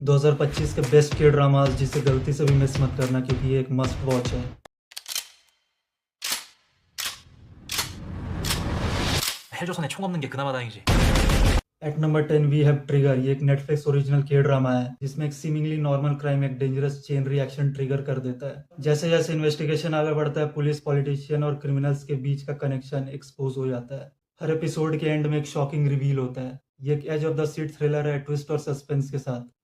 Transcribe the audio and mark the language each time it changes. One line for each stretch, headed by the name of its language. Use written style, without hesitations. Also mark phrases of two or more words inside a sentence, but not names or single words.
Hindi: 2025 के बेस्ट के ड्रामास जिसे गलती से भी मिस मत करना क्योंकि ये एक
English: must watch
Hindi: है।
Korean: 헬조선에 총 없는 게 그나마 다행이지.
English: At number 10 we have Trigger.
Hindi: ये एक नेटफ्लिक्स ओरिजिनल के ड्रामा है जिसमें एक
English: seemingly normal crime
Hindi: एक
English: dangerous chain reaction trigger
Hindi: कर देता है। जैसे जैसे इन्वेस्टिगेशन आगे बढ़ता है
English: police, politician
Hindi: और क्रिमिनल्स के बीच का
English: connection expose
Hindi: हो जाता है। हर एपिसोड के एंड में एक
English: shocking reveal
Hindi: होता है। ये एक
English: edge of the seat thriller
Hindi: है ट्विस्ट और सस्पेंस के साथ।